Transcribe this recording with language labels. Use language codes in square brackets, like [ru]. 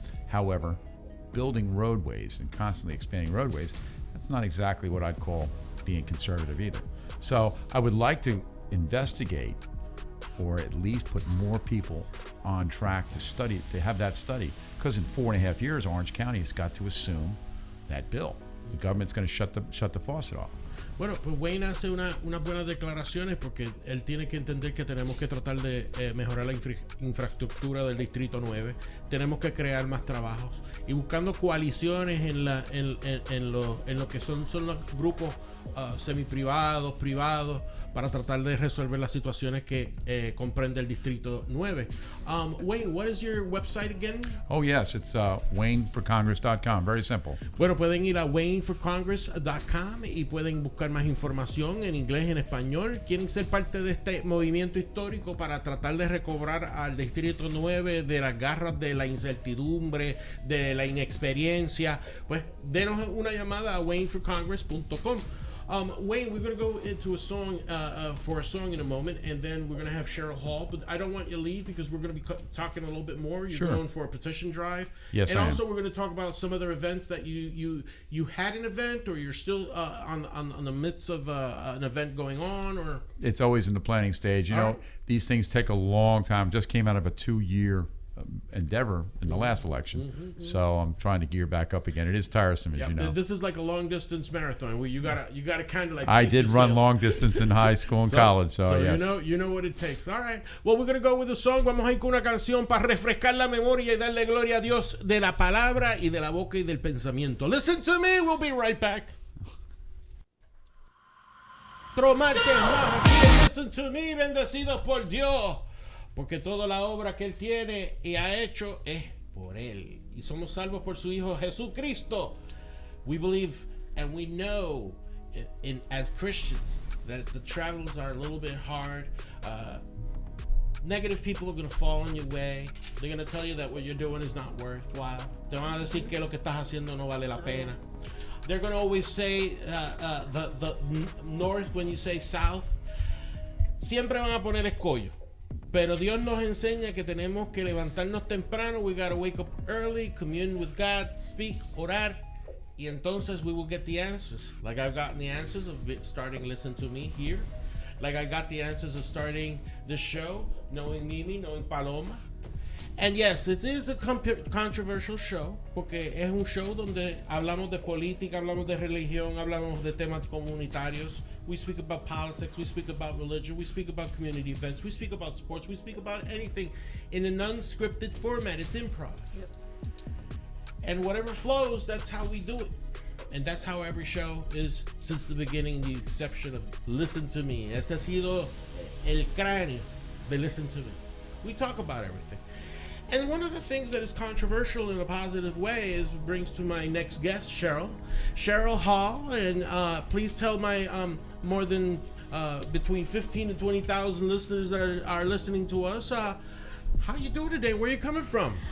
[en] However, building roadways and constantly expanding roadways, that's not exactly what I'd call being conservative either. So I would like to investigate, or at least put more people on track to study, to have that study, because in 4.5 years, Orange County has got to assume that bill. The government's going to shut the faucet off. [es] Bueno, pues Wayne hace unas buenas declaraciones porque él tiene que entender que tenemos que tratar de mejorar la infraestructura del Distrito 9. Tenemos que crear más trabajos y buscando coaliciones en lo que son los grupos semiprivados, privados, para tratar de resolver las situaciones que comprende el Distrito 9. [en] Wayne, what is your website again? Oh, yes, it's wayneforcongress.com. Very simple. [es] Bueno, pueden ir a wayneforcongress.com y pueden buscar más información en inglés y en español. ¿Quieren ser parte de este movimiento histórico para tratar de recobrar al Distrito 9 de las garras de la incertidumbre, de la inexperiencia? Pues denos una llamada a wayneforcongress.com. [en] Wayne, we're going to go into a song for a song in a moment, and then we're going to have Cheryl Hall. But I don't want you to leave because we're going to be talking a little bit more. You're going for a petition drive. Yes, and I also am. we're going to talk about some other events that you had an event, or you're still on the midst of an event going on, or It's always in the planning stage. You know, right. These things take a long time. Just came out of a 2-year endeavor in the last election, so I'm trying to gear back up again. It is tiresome, as you know. This is like a long distance marathon where you gotta kind of like. I pace did run yourself. long distance in high school and college, so yes. you know what it takes. All right. Well, we're gonna go with a song. [es] Vamos a ir con una canción para refrescar la memoria y darle gloria a Dios de la palabra y de la boca y del pensamiento. Listen to me. [en] We'll be right back. [es] Martes, listen to me, bendecidos por Dios. Porque toda la obra que Él tiene y ha hecho es por Él. Y somos salvos por su Hijo Jesucristo. [en] We believe and we know as Christians that the travels are a little bit hard. Negative people are going to fall on your way. They're going to tell you that what you're doing is not worthwhile. [es] Te van a decir que lo que estás haciendo no vale la pena. [en] They're going to always say the north when you say south. [es] Siempre van a poner escollo. Pero Dios nos enseña que tenemos que levantarnos temprano. [en] We gotta wake up early, commune with God, speak, [es] orar, y entonces [en] we will get the answers. Like I've gotten the answers of starting Listen to Me here. Like I got the answers of starting the show, knowing Mimi, knowing Paloma. And yes, it is a controversial show, [es] porque es un show donde hablamos de política, hablamos de religión, hablamos de temas comunitarios. [en] We speak about politics, we speak about religion, we speak about community events, we speak about sports, we speak about anything in an unscripted format. It's improv. Yep. And whatever flows, that's how we do it. And that's how every show is since the beginning, the exception of Listen to Me. [es] Ese ha sido el cráneo de Listen to Me. [en] We talk about everything. And one of the things that is controversial in a positive way is brings to my next guest, Cheryl Hall, and please tell my more than between 15 and 20,000 listeners that are listening to us, how you doing today? Where are you coming from?